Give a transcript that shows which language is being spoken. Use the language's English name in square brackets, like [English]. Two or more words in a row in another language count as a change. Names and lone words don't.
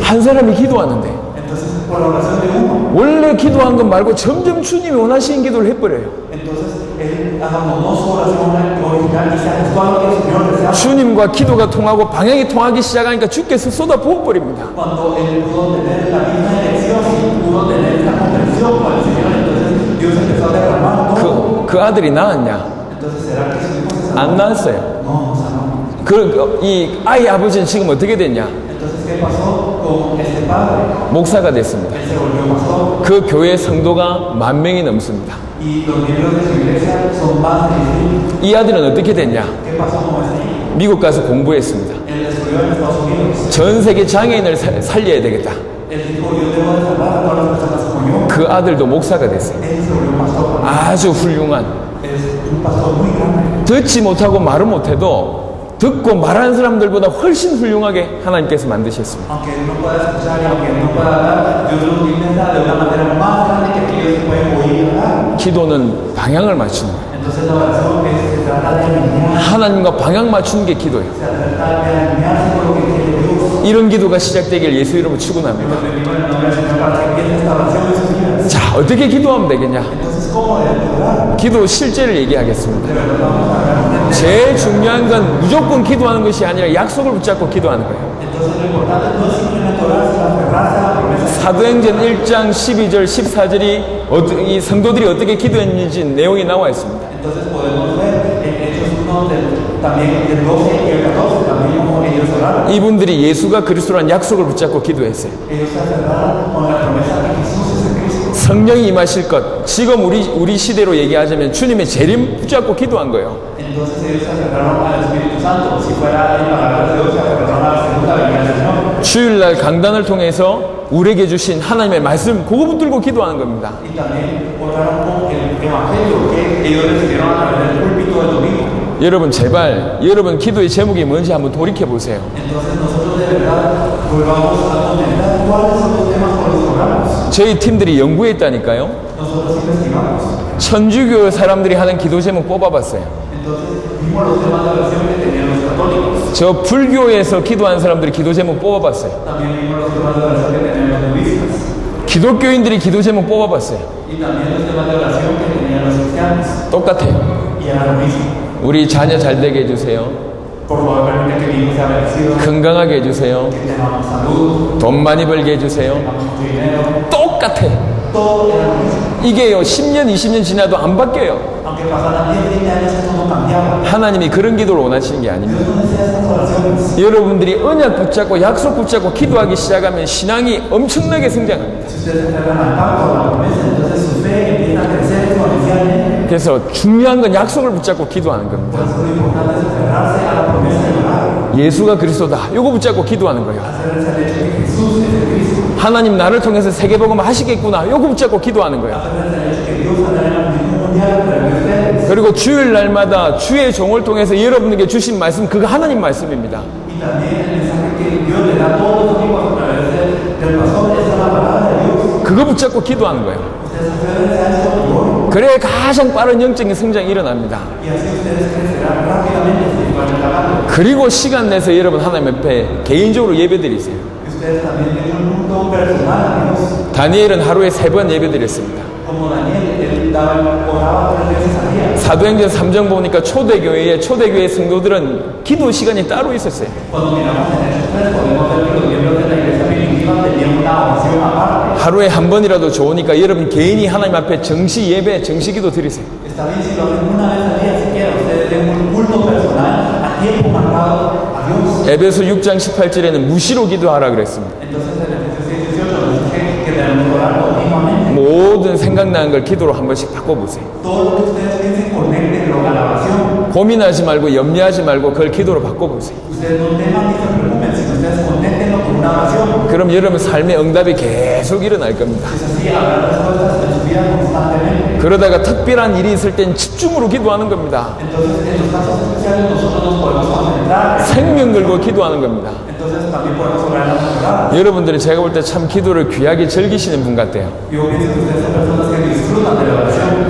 [Korean] 한 사람이 기도하는데 [Spanish] Entonces, por la oración de uno, [Korean] 원래 기도한 것 말고 점점 주님이 원하시는 기도를 해버려요. [Spanish] entonces él abandonó su oración original y se ajustó a lo que el Señor deseaba. [Korean] 주님과 기도가 통하고 방향이 통하기 시작하니까 주께서 쏟아 부어버립니다. [Spanish] Cuando él pudo tener la misma elección y pudo tener esta comprensión con el Señor, entonces Dios empezó a derramar todo. [Korean] 그 아들이 낳았냐? [Spanish] Entonces, ¿será que su hijo se sanó? [Korean] 안 낳았어요. [Spanish] No, sanó. [Korean] 이 아이 아버지는 지금 어떻게 됐냐? [Spanish] Entonces, ¿qué pasó con este padre? [Korean] 목사가 됐습니다. [Spanish] Él se volvió pastor [Korean] 그 교회 성도가 10,000명이 넘습니다. [Spanish] y los miembros de su iglesia son más de 10,000. [Korean] 이 아들은 어떻게 됐냐? [Spanish] ¿Qué pasó con este hijo? [Korean] 미국 가서 공부했습니다. [Spanish] Él estudió en Estados Unidos. [Korean] 전 세계 장애인을 살려야 되겠다. [Spanish] Él dijo, yo debo de salvar a todas las personas como yo. [Korean] 그 아들도 목사가 됐어요. [Spanish] Él se volvió pastor. [Korean] 아주 훌륭한. [Spanish] Es un pastor muy grande. [Korean] 듣지 못하고 말을 못해도 듣고 말하는 사람들보다 훨씬 훌륭하게 하나님께서 만드셨습니다. [Spanish] Aunque él no pueda escuchar y aunque él no pueda hablar, Dios lo utiliza de una manera más grande que aquellos que pueden oír hablar. [Korean] 기도는 방향을 맞추는 거예요. [Spanish] Entonces la oración se trata de alinear, [Korean] 하나님과 방향 맞추는 게 기도예요. [Spanish] se trata de alinearse con lo que quiere Dios. [Korean] 이런 기도가 시작되길 예수 이름으로 축원합니다. [Spanish] Nos pedimos en el nombre del Señor para que empiece esta oración en sus vidas. [Korean] 자, 어떻게 기도하면 되겠냐? [Spanish] Entonces, ¿cómo debemos orar? [Korean] 기도 실제를 얘기하겠습니다. [Spanish] De verdad vamos a hablar de [Korean] 제일 중요한 건 무조건 기도하는 것이 아니라 약속을 붙잡고 기도하는 거예요. [Spanish] Entonces lo importante no es simplemente orar, sino aferrarse a la promesa. [Korean] 사도행전 1장 12절 14절이 이 성도들이 어떻게 기도했는지 내용이 나와 있습니다. [Spanish] Entonces podemos ver en Hechos 1 también del 12 y el 14 también cómo ellos oraron. [Korean] 이분들이 예수가 그리스도라는 약속을 붙잡고 기도했어요. [Spanish] Ellos se aferraron con la promesa de Jesús es el Cristo. [Korean] 성령이 임하실 것. 지금 우리 시대로 얘기하자면 주님의 재림 붙잡고 기도한 거예요. [Spanish] Entonces ellos se aferraron al Espíritu Santo. Si fuera en palabras de Dios, se aferraron a la segunda venida del Señor. [Korean] 주일날 강단을 통해서 우리에게 주신 하나님의 말씀 그거 붙들고 기도하는 겁니다. [Spanish] Y también oraron con el Evangelio que ellos recibieron a través del púlpito del domingo. [Korean] 여러분 제발 여러분 기도의 제목이 뭔지 한번 돌이켜 보세요. [Spanish] Entonces nosotros de verdad volvamos a comentar cuáles son los temas por los que oramos. [Korean] 저희 팀들이 연구했다니까요. [Spanish] Nosotros investigamos. [Korean] 천주교 사람들이 하는 기도 제목 뽑아봤어요. [Spanish] Entonces vimos los temas de oración que tenían los católicos. [Korean] 저 불교에서 기도하는 사람들이 기도 제목 뽑아봤어요. [Spanish] También vimos los temas de oración que tenían los budistas. [Korean] 기독교인들이 기도 제목 뽑아봤어요. [Spanish] Y también los temas de oración que tenían los cristianos. [Korean] 똑같아요. [Spanish] Y era lo mismo. [Korean] 우리 자녀 잘 되게 해주세요. [Spanish] Por favor, permite que mi hijo sea bendecido. [Korean] 건강하게 해주세요. [Spanish] Que tengamos salud. [Korean] 돈 많이 벌게 해주세요. [Spanish] Tengamos mucho dinero. [Korean] 똑같아. [Spanish] Todo era lo mismo. [Korean] 이게요 10년 20년 지나도 안 바뀌어요. [Spanish] Aunque pasaran 10, 20 años, eso no cambiaba. [Korean] 하나님이 그런 기도를 원하시는 게 아닙니다. [Spanish] Dios no desea estas oraciones. [Korean] 여러분들이 언약 붙잡고 약속 붙잡고 기도하기 시작하면 신앙이 엄청나게 성장합니다. [Spanish] Si ustedes se aferran al pacto, a la promesa, entonces su fe empieza a crecer exponencialmente. [Korean] 그래서 중요한 건 약속을 붙잡고 기도하는 겁니다. [Spanish] Por eso lo importante es aferrarse a la promesa y orar. [Korean] 예수가 그리스도다. 요거 붙잡고 기도하는 거예요. [Spanish] Hacerse al hecho de que Jesús es el Cristo. [Korean] 하나님 나를 통해서 세계복음 하시겠구나. 요거 붙잡고 기도하는 거예요. [Spanish] Hacerse al hecho de que Dios hará el evangelismo mundial para ustedes. [Korean] 그리고 주일 날마다 주의 종을 통해서 여러분에게 주신 말씀 그거 하나님 말씀입니다. [Spanish] Y también el mensaje que Dios le da a todos los amigos a través del pastor, esa es la palabra de Dios. [Korean] 그거 붙잡고 기도하는 거예요. [Spanish] Ustedes aférrense a esto y oren. [Korean] 그래야 가장 빠른 영적인 성장이 일어납니다. [Spanish] Y así ustedes crecerán rápidamente espiritualmente hablando. [Korean] 그리고 시간 내서 여러분 하나님 앞에 개인적으로 예배드리세요. [Spanish] Y ustedes también tienen un culto personal a Dios. [Korean] 다니엘은 하루에 3번 예배드렸습니다. [Spanish] Como Daniel, él oraba 3 veces al día. [Korean] 사도행전 3장 보니까 초대교회 성도들은 기도 시간이 따로 있었어요. [Spanish] Cuando miramos en Hechos 3, podemos ver que los miembros de la iglesia primitiva tenían una oración aparte. [Korean] 하루에 한 번이라도 좋으니까 여러분 개인이 하나님 앞에 정시 예배, 정시 기도 드리세요. [Spanish] Está bien si lo hacen una vez al día, siquiera ustedes den un culto personal a tiempo marcado a Dios. [Korean] 에베소 6장 18절에는 무시로 기도하라 그랬습니다. [Spanish] Entonces en Efesios 6:18 nos dice que debemos orar continuamente. [Korean] 모든 생각나는 걸 기도로 한 번씩 바꿔보세요. [Spanish] Todo lo que ustedes piensen, conéctenlo a la oración. [Korean] 고민하지 말고 염려하지 말고 그걸 기도로 바꿔보세요. [Spanish] Ustedes no teman ni se preocupen, sino ustedes conténtenlo con una oración. [Korean] 그럼 여러분 삶의 응답이 계속 일어날 겁니다. [Spanish] Es así, habrá respuestas en su vida constantemente. [Korean] 그러다가 특별한 일이 있을 땐 집중으로 기도하는 겁니다. [Spanish] Entonces, en los casos especiales, nosotros nos podemos concentrar. [Korean] 생명 걸고 기도하는 겁니다. [Spanish] Entonces, también podemos orar en las madrugadas. [Korean] 여러분들이 제가 볼 때 참 기도를 귀하게 즐기시는 분 같아요. [Spanish] Yo pienso que ustedes son personas que disfrutan de la oración.